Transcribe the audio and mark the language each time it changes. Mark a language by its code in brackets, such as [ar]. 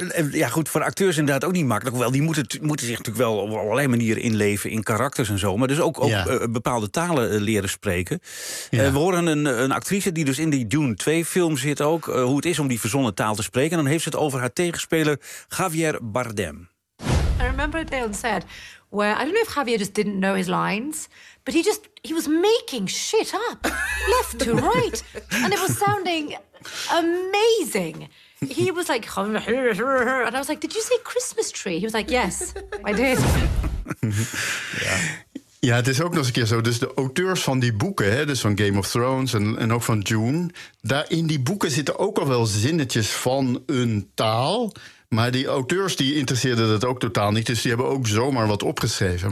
[nl] Ja goed, voor acteurs inderdaad ook niet makkelijk. Hoewel, die moeten zich natuurlijk wel op allerlei manieren inleven in karakters en zo. Maar dus ook bepaalde talen leren spreken. Ja. We horen een actrice die dus in die Dune 2 film zit ook. Hoe het is om die verzonnen taal te spreken. En dan heeft ze het over haar tegenspeler Javier Bardem. [en] I remember a day on set where I don't know if Javier just didn't know his lines, but he was making shit up, left to right. And it was sounding amazing. He was like, and I was like, did you say Christmas tree? He was like, yes, I did. [nl] Ja, het is ook nog eens een keer zo. Dus de auteurs van die boeken, hè, dus van Game of Thrones en ook van Dune, daar in die boeken zitten ook al wel zinnetjes van een taal. Maar die auteurs die interesseerden dat ook totaal niet. Dus die hebben ook zomaar wat opgeschreven.